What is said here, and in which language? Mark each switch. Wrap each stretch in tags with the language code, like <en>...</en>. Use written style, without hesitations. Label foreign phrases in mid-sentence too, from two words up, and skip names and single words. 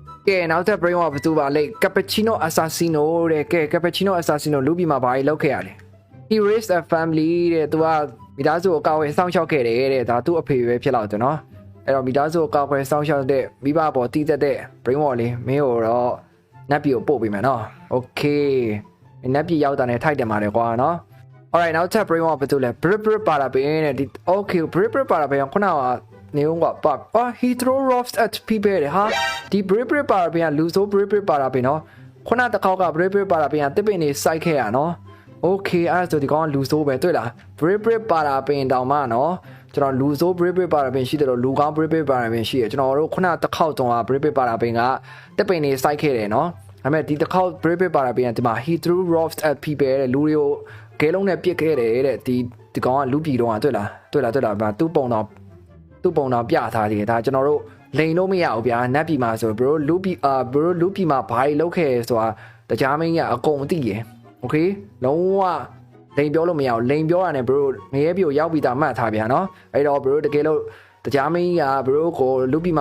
<my>ကဲနောက်ထပ် brain ကဘယ်သူပါလဲ cappuccino assassino တဲ့ကဲ cappuccino assassino လူပြီးမှာဘာကြီးလောက်ခဲ့ရလဲ</my> <en>he raised a family</en> <my>တဲ့သူကမိသားစုကိုကောက်ဝဲစောင့်ရှောက်ခဲ့တယ်တဲ့ဒါသူ့အဖေပဲဖြစ်လောက်တယ်နော်အဲ့တော့မိသားစုကိုကောက်ဝဲစောင့်ရှောက်တဲ့မိဘပေါ်တည်သက်တဲ့ brain ဝလေးမင်းကိုတော့နတ်ပြည်ကိုပို့ပေးမယ်နော် okay နတ်ပြည်ရောက်တာနဲ့ထိုက်တယ်မှာလေကွာနော် alright နောက်ထပ် brain ကဘယ်သူလဲ brit ပါလာပင်တဲ့ဒီ okay brit ပါလာပင်ခုနကနေဦးကပါ</my> <en>he throw rocks at people</en> <my>ဟာဒီ brit ပါလာပင်ကလူဆိုး brit ပါလာပင်နော်ခုနတစ်ခေါက်က brit ပါလာပင်ကတစ်ပင်နေစိုက်ခဲ့ရနော် okay အဲ့ဆိုဒီကောင်ကလူဆိုးပဲတွေ့လား brit ပါလာပင်တောင်မှနော်ကျွန်တော်လူဆိုး brit ပါလာပင်ရှိတယ်လို့လူကောင်း brit ပါလာပင်ရှိတယ်ကျွန်တော်တို့ခုနတစ်ခေါက်တုန်းက brit ပါလာပင်ကတစ်ပင်နေစိုက်ခဲ့ တယ်နော်ဒါပေမဲ့ဒီတစ်ခေါက် brit ပါလာပင်ကဒီမှာ</my> <en>he threw rocks at people</en> <my>တဲ့လူတွေကိုကဲလုံးနဲ့ပြစ်ခဲ့တယ်တဲ့ဒီကောင်ကလူပြည်တော့တွေ့လားသူ့ပုံတော်ပြထားတယ်ဒါကျွန်တော်တို့လိန်လို့မရဘူးဗျာနတ်ပြည်မှာဆိုဘရိုလူပြည်မှာဘာကြီးလောက် ခဲ့ဆိုတာတရားမင်းကြီးအကုန်သိရယ်โอเคလုံးဝလိန်ပြောလို့မရဘူးလိန်ပြောတာနဲ့ဘရိုငရဲပြည်ကိုရောက်ပြီးသားမှတ်ထားဗျာနော်အဲ့တော့ဘရိုတကယ်လို့တရားမင်းကြီးကဘရိုကိုလူပြည်</my>